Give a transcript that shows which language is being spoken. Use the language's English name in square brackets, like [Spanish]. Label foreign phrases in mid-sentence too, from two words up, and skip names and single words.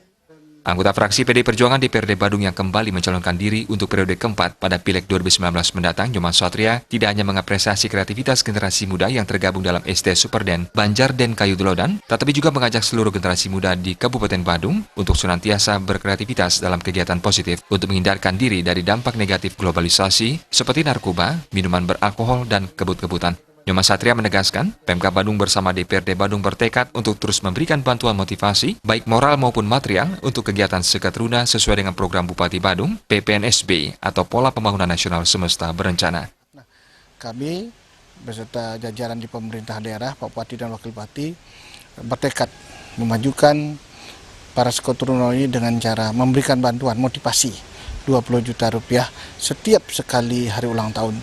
[Indonesian] Anggota fraksi PDI Perjuangan DPRD Badung yang kembali mencalonkan diri untuk periode keempat pada Pileg 2019 mendatang, Nyoman Satria tidak hanya mengapresiasi kreativitas generasi muda yang tergabung dalam ST Superden, Banjar dan Kayu Delodan, tetapi juga mengajak seluruh generasi muda di Kabupaten Badung untuk senantiasa berkreativitas dalam kegiatan positif untuk menghindarkan diri dari dampak negatif globalisasi seperti narkoba, minuman beralkohol, dan kebut-kebutan. Nyoman Satria menegaskan, Pemkab Badung bersama DPRD Badung bertekad untuk terus memberikan bantuan motivasi, baik moral maupun material, untuk kegiatan Seketruna sesuai dengan program Bupati Badung, PPNSB, atau Pola Pembangunan Nasional Semesta Berencana. Kami beserta jajaran di pemerintah daerah, Pak Bupati dan Wakil Bupati, bertekad memajukan para Seketruna ini dengan cara memberikan bantuan motivasi 20 juta rupiah setiap sekali hari ulang tahun.